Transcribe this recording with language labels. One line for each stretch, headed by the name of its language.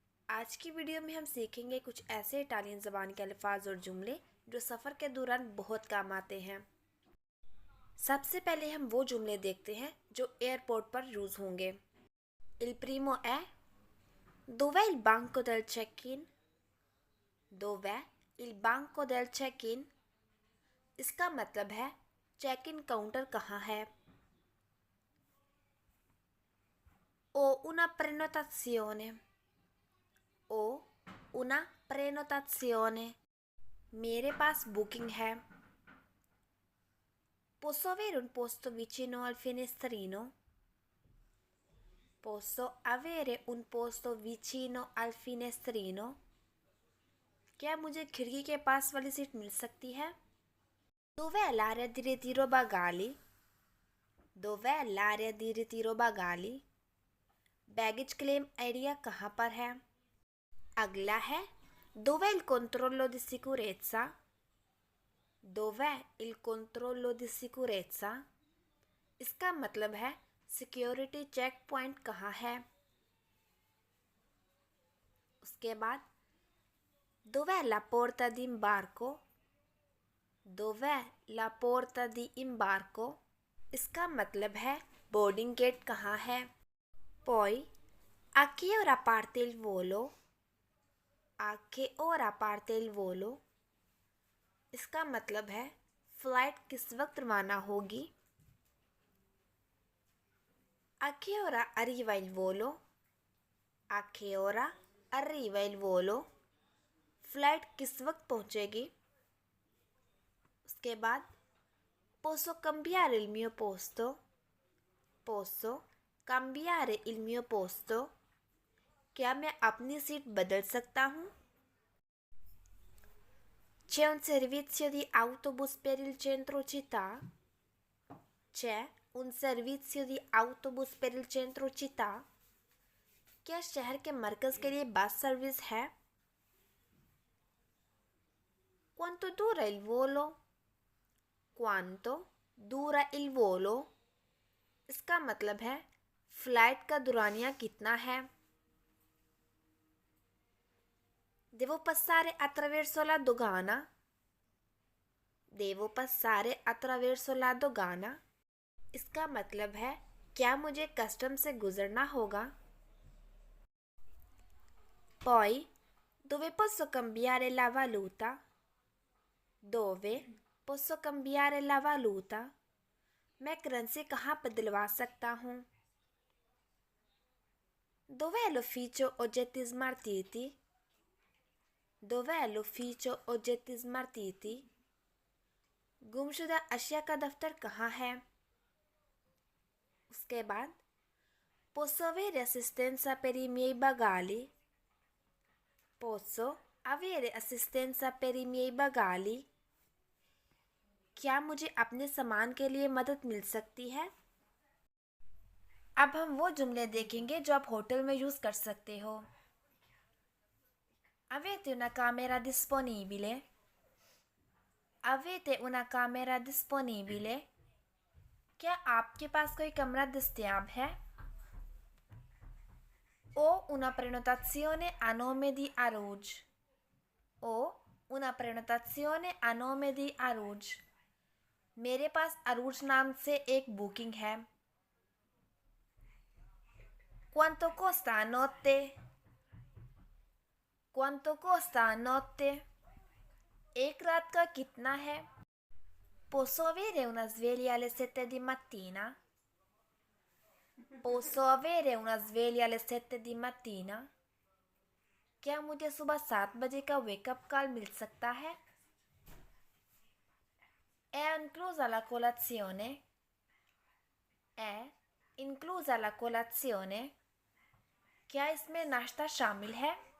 Hindi: आज की वीडियो में हम सीखेंगे कुछ ऐसे इटालियन ज़बान के अल्फाज और जुमले जो सफ़र के दौरान बहुत काम आते हैं। सबसे पहले हम वो जुमले देखते हैं जो एयरपोर्ट पर यूज़ होंगे।
Italian: Il primo è dov'è il banco del check-in? Dov'è il banco del check-in?
Hindi: इसका मतलब है चेक इन काउंटर कहाँ है।
Italian: Ho una prenotazione. Ho una prenotazione.
Hindi: मेरे पास बुकिंग है।
Italian: Posso avere un posto vicino al finestrino? Posso avere un posto vicino al finestrino?
Hindi: क्या मुझे खिड़की के पास वाली सीट मिल सकती है?
Italian: Dov'è l'area di ritiro bagagli? Dov'è l'area di ritiro bagagli?
Hindi: Baggage claim area कहाँ पर है? अगला है
Italian: Dov'è il controllo di sicurezza? Dov'è il controllo di sicurezza?
Hindi: इसका मतलब है सिक्योरिटी चेक पॉइंट कहाँ है। उसके बाद
Italian: Dov'è la porta di imbarco? Dov'è la porta di imbarco?
Hindi: इसका मतलब है बोर्डिंग गेट कहाँ है।
Italian: Poi a che ora parte il volo? A che ora parte il volo?
Hindi: इसका मतलब है फ्लाइट किस वक्त रवाना होगी।
Italian: A che ora arriva il volo? A che ora arriva il volo?
Hindi: Flight किस वक्त पहुंचेगी। उसके बाद
Italian: Posso cambiare il mio posto? Posso cambiare il mio posto?
Hindi: क्या मैं अपनी सीट बदल सकता हूँ।
Italian: C'è un servizio di autobus per il centro città? C'è un servizio di autobus per il centro città?
Hindi: क्या शहर के मरकज़ के लिए बस सर्विस है।
Italian: Quanto dura il volo? Quanto dura il volo?
Hindi: इसका मतलब है फ्लाइट का दुरानिया कितना है।
Italian: Devo passare attraverso la dogana? Devo passare attraverso la dogana?
Hindi: इसका मतलब है क्या मुझे कस्टम से गुजरना होगा।
Italian: Poi dove posso cambiare la valuta? Dove posso cambiare la valuta?
Hindi: मैं करेंसी कहाँ बदलवा सकता हूँ।
Italian: Dov'è l'ufficio oggetti smartiti? Dov'è l'ufficio oggetti smartiti?
Hindi: गुमशुदा अशिया का दफ्तर कहाँ है। उसके बाद
Italian: Posso avere assistenza per i miei bagagli? Posso avere assistenza per i miei bagagli?
Hindi: क्या मुझे अपने सामान के लिए मदद मिल सकती है। अब हम वो जुमले देखेंगे जो आप होटल में यूज़ कर सकते हो।
Italian: Avete una camera disponibile? Avete una camera disponibile?
Hindi: क्या आपके पास कोई कमरा दस्तयाब है।
Italian: Ho una prenotazione a nome di Aruj. Ho una prenotazione a nome di Aruj.
Hindi: मेरे पास अरूज नाम से एक बुकिंग है।
Italian: Quanto costa a notte? Quanto costa a notte?
Hindi: एक रात का कितना है।
Italian: Posso avere una sveglia alle 7 di mattina? Posso avere una sveglia alle 7 di mattina?
Hindi: क्या मुझे सुबह 7 बजे का वेकअप कॉल मिल सकता है।
Italian: È inclusa la colazione? È inclusa la colazione?
Hindi: क्या इसमें नाश्ता शामिल है।